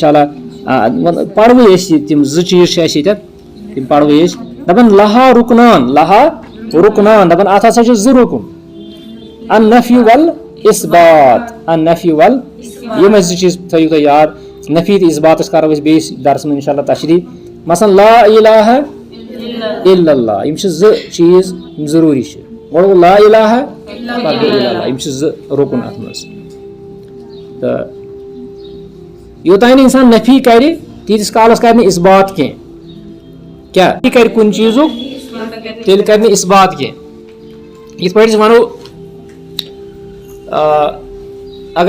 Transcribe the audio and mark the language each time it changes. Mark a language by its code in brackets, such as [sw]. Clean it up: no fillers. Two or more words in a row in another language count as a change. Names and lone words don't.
[ar] انشاء اللہ [ks] پروٕے أسۍ تِم زٕ چیٖز چھِ اَسہِ ییٚتٮ۪تھ تِم پروٕے أسۍ دپان لہا رُکنان دپان اتھ ہسا چھِ زٕ رُکُن [ar] النفی والاثبات النفی وال [ks] یِم اَسہِ زٕ چیٖز تھٲیِو تُہۍ یاد نفی تہٕ اثباتس کرو أسۍ بیٚیِس درسس منٛز [ar] انشاء اللہ [ks] تشریح مثلاً [ar] لا الہ الا اللہ [ks] یِم چھِ زٕ چیٖز یِم ضروٗری چھِ گۄڈٕ گوٚو [ar] لا الہ [ks] پتہٕ گوٚو [ar] الا اللہ [ks] یِم چھِ زٕ رُکُن اتھ منٛز تہٕ یوٚتانۍ نہٕ اِنسان نفی کرِ تیٖتِس کالس کرِ نہٕ اثبات کینٛہہ کیٛاہ یہِ کرِ کُنہِ چیٖزُک تیٚلہِ کرِ نہٕ اثبات کینٛہہ یِتھ پٲٹھۍ أسۍ ونو اگر